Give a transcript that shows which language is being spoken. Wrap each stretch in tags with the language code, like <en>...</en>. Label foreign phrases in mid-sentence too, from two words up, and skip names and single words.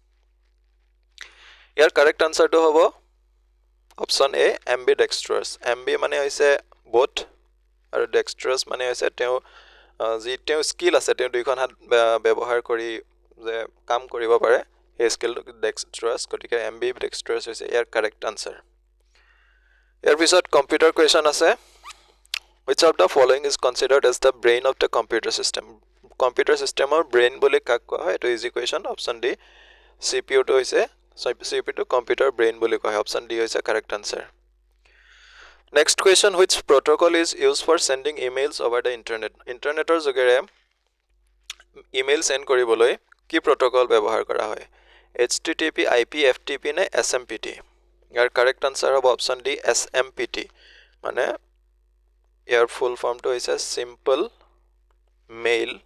<as>ইয়াৰ</as> <en>correct answer</en> <as>হ'ব</as> <en>option A ambidextrous ambi</en> <as>মানে হৈছে বোথ আৰু ডেক্সট্ৰাছ মানে হৈছে তেওঁ যি তেওঁ স্কিল আছে তেওঁ দুইখন হাত ব্যৱহাৰ কৰি যে কাম কৰিব পাৰে সেই</as> <en>skill dextrous গতিকে এম্বিডেক্সট্ৰাছ</en> <as>হৈছে ইয়াৰ</as> <en>correct answer</en> <as>ইয়াৰ পিছত</as> <en>computer question আছে which of the following is considered as the brain of the computer system computer system brain</en> <as>বুলি কাক কোৱা হয় এইটো</as> <en>easy question option D CPU হৈছে CPU computer brain</en> <as>বুলি কোৱা হয়</as> <en>option D হৈছে correct answer next question which protocol is used for sending emails over the internet ইণ্টাৰনেটৰ যোগেৰে email send</en> <as>কৰিবলৈ কি</as> <en>প্ৰট'কল</en> <as>ব্যৱহাৰ কৰা হয়</as> <en>HTTP IP FTP নে SMPT ইয়াৰ correct answer হ'ব option D SMPT</en> <as>মানে ইয়াৰ</as> <en>full form হৈছে simple mail</en>